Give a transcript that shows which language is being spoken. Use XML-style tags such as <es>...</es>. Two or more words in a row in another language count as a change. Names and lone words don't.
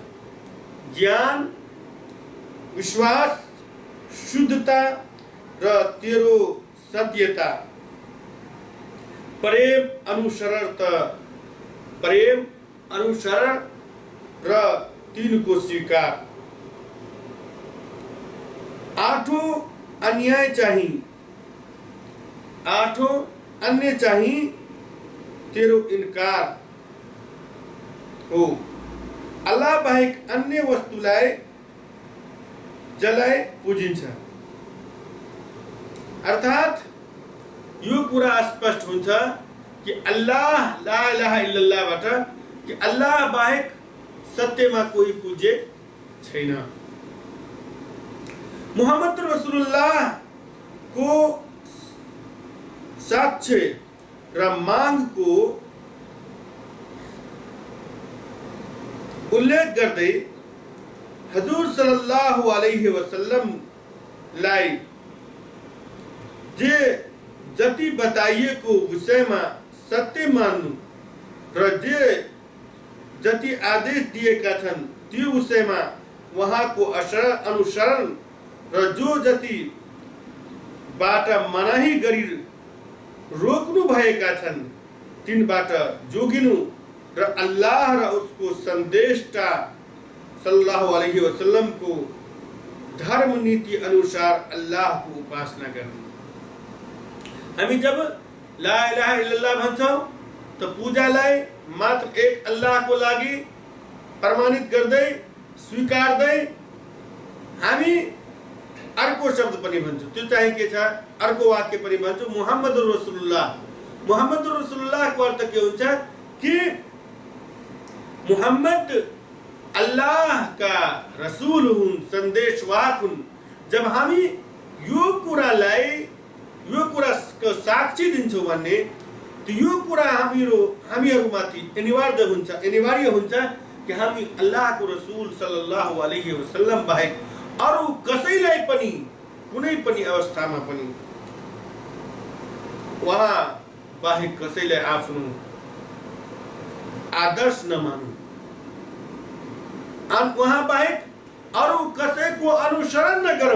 <ne>ज्ञान, विश्वास, शुद्धता र तेरो सत्यता, प्रेम अनुसरण र तिनको स्वीकार। आठौं अन्याय चाहिँ, आठौं अन्य चाहिँ तेरो इनकार हो। अल्लाह बाहेक अन्य वस्तुलाई जलाई पूजिन्छ। अर्थात यो कुरा स्पष्ट हुन्छ कि अल्लाह</ne> <ar>لا إله إلا الله</ar> <ne>बाट कि अल्लाह बाहेक सत्यमा कोही पूज्य छैन।</ne> <ar>محمد رسول الله</ar> <ne>को साक्ष्य र मांग को उल्लेख गर्दै हजुर</ne> <ar>صلى الله عليه وسلم</ar> <ne>लाई जे जति बताइएको विषयमा सत्य मान्नु र जे जति आदेश दिएका छन् त्यो विषयमा उहाँको अनुसरण र जो जति बाट मनाही गरी रोक्नु भएका छन् तिनबाट जोगिनु र अल्लाह र उसको सन्देशटा</ne> <ar>صلى الله عليه وسلم</ar> <ne>को धर्म नीति अनुसार अल्लाह को उपासना गर्नु। हामी जब</ne> <ar>لا إله إلا الله</ar> <ne>भन्छौं त पूजालाई मात्र एक अल्लाह को लागि प्रमाणित गर्दै स्वीकार्दै हामी अर्को शब्द पनि भन्छौं। त्यो चाहिँ के छ, अर्को वाक्य पनि भन्छौं</ne> <ar>محمد رسول الله. محمد رسول الله</ar> <ne>को अर्थ के हुन्छ कि मुहम्मद अल्लाह का रसूल हुन्, संदेशवाहक हुन्। जब हामी यो कुरालाई यो कुराको साक्षी दिन्छौं भने त यो कुरा हामीहरुमाथि अनिवार्य हुन्छ कि हामी अल्लाहको रसूल</ne> <ar>صلى الله عليه وسلم</ar> <ne>बाहेक अरु कसैलाई पनि कुनै पनि अवस्थामा पनि वहाँ बाहेक कसैलाई आफ्नो आदर्श नमानु, वहाँ बाहेक अरु कसैको अनुसरण नगरौं।</ne>